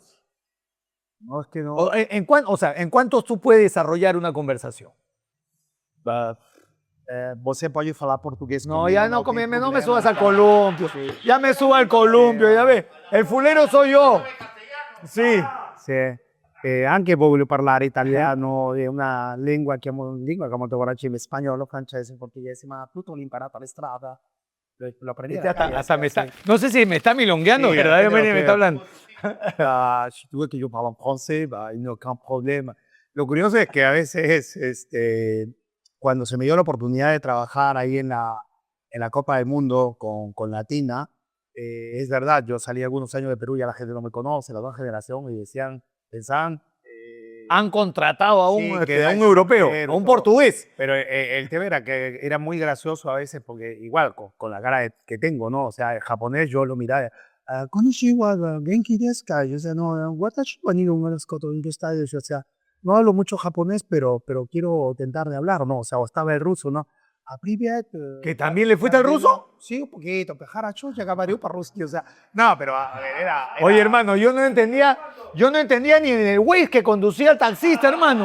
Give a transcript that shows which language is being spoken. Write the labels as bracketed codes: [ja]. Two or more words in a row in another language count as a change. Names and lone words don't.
[es] No, es que no. ¿En cuántos tú puedes desarrollar una conversación? [pt] Você pode falar portugués [es] No, conmigo, ya no, [pt] tem [es] no me [pt] problema. [es] subas al columpio. Ya me subo al columpio, ya ves. El fulero soy yo. Sí. [it] Sì. Anche voglio parlare italiano, è una lingua che molto coraggio in spagnolo, francese, portoghese, ma tutto l'ho imparato alla strada. [es] Lo aprendí a la calle. No sé si me está milongueando, Sí, verdaderamente creo me que- está hablando. [fr] Si tu veux que yo parle en français, il n'y a aucun problème. [es] Lo curioso es que a veces, cuando se me dio la oportunidad de trabajar ahí en la Copa del Mundo con Latina, es verdad, yo salí algunos años de Perú, ya la gente no me conoce, la nueva generación, y pensaban... Han contratado a Sí, un, que a era un europeo, extranjero, a un todo. portugués. Pero el tema era que era muy gracioso a veces, porque igual con la cara que tengo, ¿no? O sea, el japonés yo lo miraba, [ja] こんにちは、元気ですか? [es] Yo decía, no, [ja] 私は日本語のですこといんごしたです. [es] O sea, no hablo mucho japonés, pero quiero intentar de hablar, ¿no? O sea, o estaba el ruso, ¿no? Privyet. ¿Que también le fuiste al ruso? Sí, un poquito, pero [ru] хорошо, я говорю по-русски, [es] o sea, no, pero a ver, era... Oye, hermano, yo no entendía ni en el Waze que conducía el taxista, hermano.